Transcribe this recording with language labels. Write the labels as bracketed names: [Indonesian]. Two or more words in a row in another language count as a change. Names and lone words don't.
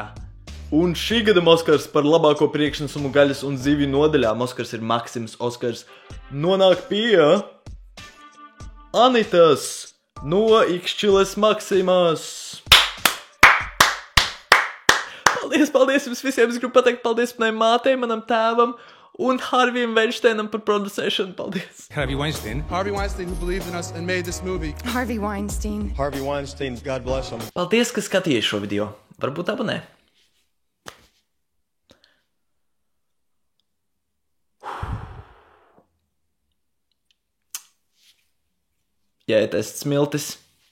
[Latvian] Un šī gada Oskars par labāko priekšnesumu gaļas un zivju nodaļā, Oskars ir Maksims Oskars, nonāk pie Anitas no Ikšķiles Maksimas. Paldies jums visiem, es gribu pateikt paldies manai mātei, manam tēvam, un Harvijam Weinsteinam par producēšanu. Paldies. [English] Harvey Weinstein, who believed in us and made this movie. Harvey Weinstein, God bless him. [Latvian] Paldies, ka skatījāties šo video. Varbūt abonē. Jāietest smiltis.